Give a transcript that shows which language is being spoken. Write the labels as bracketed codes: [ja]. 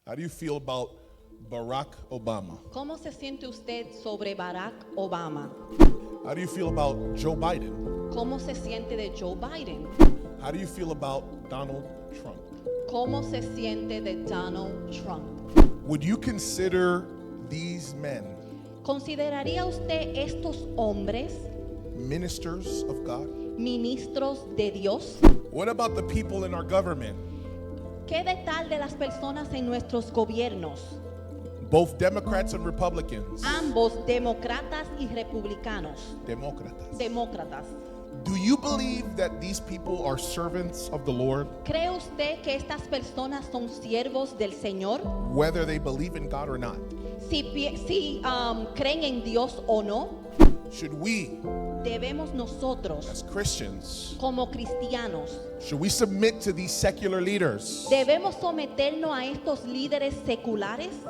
[en] How do you feel about Barack Obama? [es] ¿Cómo se siente usted sobre Barack Obama? [en] How do you feel about Joe Biden? [es] ¿Cómo se siente de Joe Biden? [en] How do you feel about Donald Trump? [es] ¿Cómo se siente de Donald Trump? [en] Would you consider these men [es] ¿Consideraría usted estos hombres [en] ministers of God? [es] ministros de Dios? [en] What about the people in our government, [es] ¿Qué de tal de las personas en nuestros gobiernos? [en] both Democrats and Republicans? [es] Ambos demócratas y republicanos. Demócratas. [en] Do you believe that these people are servants of the Lord, [es] ¿Cree usted que estas personas son siervos del Señor? [en] whether they believe in God or not? [es] Si creen en Dios o no, [en] Should we, [es] debemos nosotros, [en] as Christians, [es] como cristianos, [en] should we submit to these secular leaders [es] debemos someternos a estos líderes seculares